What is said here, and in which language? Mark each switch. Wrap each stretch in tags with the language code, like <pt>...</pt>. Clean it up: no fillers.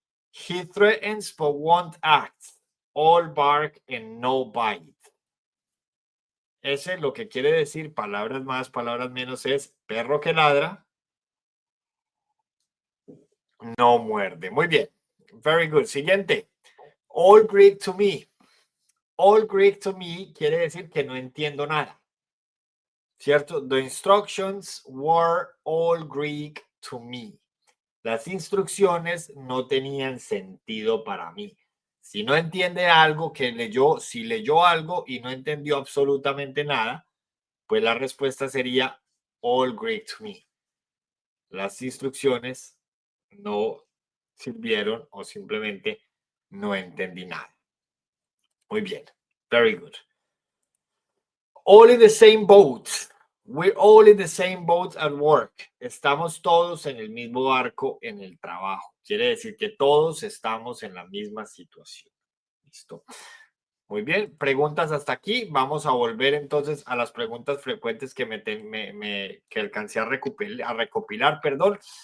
<en>He threatens but won't act. All bark and no bite.</en> <es>Ese lo que quiere decir, palabras más, palabras menos, es perro que ladra, no muerde. Muy bien.</es> <en>Very good.</en> <es>Siguiente. All Greek to me. All Greek to me quiere decir que no entiendo nada. ¿Cierto?</es> <en>The instructions were all Greek to me.</en> <es>Las instrucciones no tenían sentido para mí. Si no entiende algo que leyó, si leyó algo y no entendió absolutamente nada, pues la respuesta sería all Greek to me. Las instrucciones no sirvieron o simplemente no entendí nada. Muy bien.</es> <en>Very good.</en> <es>All in the same boat.</es> <en>We're all in the same boat at work.</en> <es>Estamos todos en el mismo barco en el trabajo. Quiere decir que todos estamos en la misma situación. Listo. Muy bien, preguntas hasta aquí. Vamos a volver entonces a las preguntas frecuentes que, que alcancé a recopilar. Perdón.</es>